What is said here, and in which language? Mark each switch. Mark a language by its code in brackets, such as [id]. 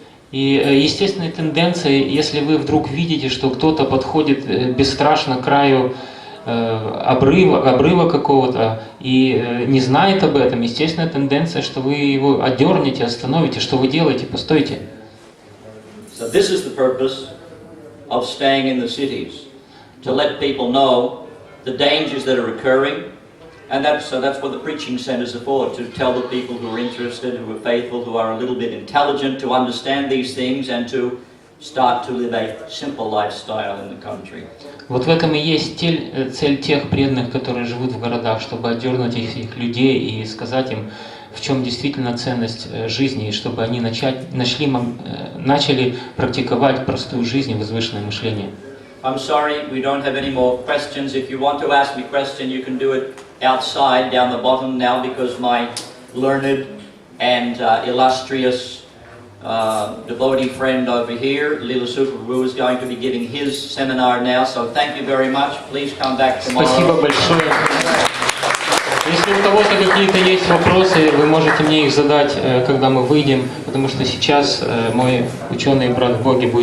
[ru] И естественной тенденцией, если вы вдруг видите, что кто-то подходит бесстрашно к краю обрыва какого-то и не знает об этом, естественная тенденция, что вы его отдернете, остановите. Что вы делаете? Постойте. [en] So this is the purpose of staying in the cities, to let people know the dangers that are occurring, and that's what the preaching centers are for, to tell the people who are interested, who are faithful, who are a little bit intelligent, to understand these things and to start to live a simple lifestyle in the country. [ru] Вот в этом и есть цель тех преданных, которые живут в городах, чтобы отдернуть этих людей и сказать им, в чем действительно ценность жизни, и чтобы они начали практиковать простую жизнь и возвышенное мышление. [en] I'm sorry, we don't have any more questions. If you want to ask me a question, you can do it outside, down the bottom now, because my learned and illustrious devotee friend over here, Lila Suprabhu, is going to be giving his seminar now. So thank you very much. Please come back tomorrow. [ru] Спасибо большое. Если у кого-то какие-то есть вопросы, вы можете мне их задать, когда мы выйдем, потому что сейчас мой ученый брат в Боге будет